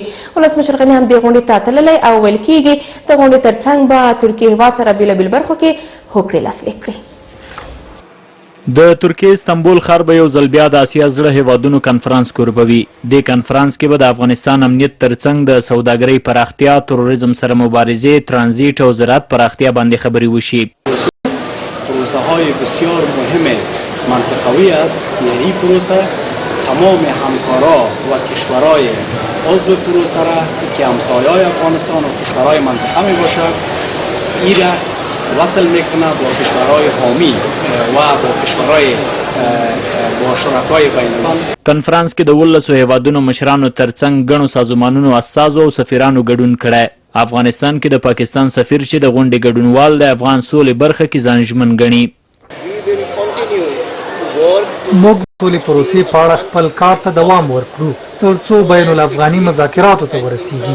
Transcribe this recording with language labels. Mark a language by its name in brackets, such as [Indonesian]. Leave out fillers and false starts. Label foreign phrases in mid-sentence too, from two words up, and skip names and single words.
[Pashto] ولسمشر غني هم دې غونډې ته تللی او ویل کېږي د غونډې ترڅنګ به ترکیې هیواد سره بېلابېلو برخو کې هوکړې لاسلیک کړي. د ترکیې استانبول ښار به یو ځل بیا د اسیا زړه هیوادونو کنفرانس کوربوي. دې کنفرانس کې به د افغانستان امنیت ترڅنګ د سوداګرۍ پراختیا، تروریزم سره مبارزې، ترانزیت او زراعت پراختیا باندې خبرې وشي. [Persian] پروسه‌های بسیار مهم منطقوی است که این پروسه تمام همکارا و کشورهای عضو پروسه را که همسایه‌های افغانستان و کشورهای منطقه می باشد این را وصل میکنه با کشورهای حامی و با کشورهای با شرکای بین الملل. [Pashto] کنفرانس کې د 12 هیوادونو مشرانو ترڅنګ ګڼو سازمانونو استازو او سفیرانو ګډون کړی. افغانستان کې د پاکستان سفیر چې د غونډې ګډونوال د افغان سولې برخه کې ځان ژمن ګڼي. موږ ټولې پروسې په اړه خپل کار ته دوام ورکړو ترڅو بین الافغاني مذاکراتو ته ورسیږي.